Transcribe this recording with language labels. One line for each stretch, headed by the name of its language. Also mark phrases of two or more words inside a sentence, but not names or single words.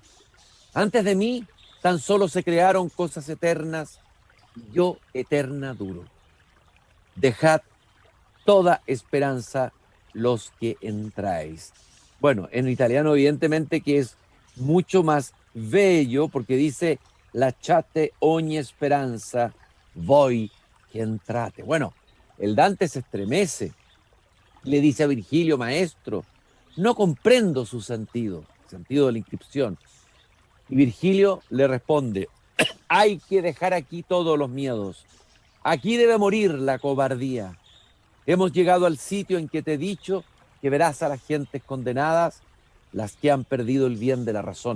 Spanish: Antes de mí tan solo se crearon cosas eternas, y yo eterna duro. Dejad toda esperanza los que entráis. Bueno, en italiano evidentemente que es mucho más bello porque dice
Italian: lasciate ogni speranza voi che entrate.
Spanish: Bueno, el Dante se estremece, le dice a Virgilio: maestro, no comprendo su sentido, el sentido de la inscripción. Y Virgilio le responde: hay que dejar aquí todos los miedos. Aquí debe morir la cobardía. Hemos llegado al sitio en que te he dicho que verás a las gentes condenadas, las que han perdido el bien de la razón.